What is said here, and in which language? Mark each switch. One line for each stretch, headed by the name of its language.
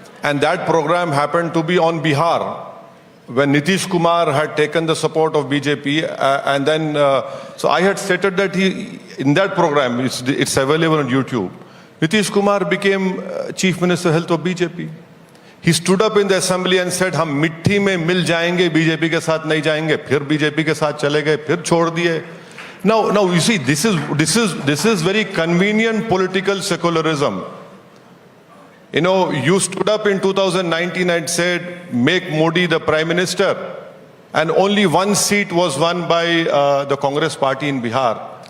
English: And that program happened to be on Bihar, when Nitish Kumar had taken the support of BJP, and then, so I had stated that in that program, it's available on YouTube, Nitish Kumar became Chief Minister Health of BJP. He stood up in the assembly and said,
Hindi: हम मिट्टी में मिल जाएंगे, BJP के साथ नहीं जाएंगे, फिर BJP के साथ चले गए, फिर छोड़ दिए.
English: Now you see, this is very convenient political secularism. You know, you stood up in 2019 and said, make Modi the Prime Minister. And only one seat was won by the Congress party in Bihar.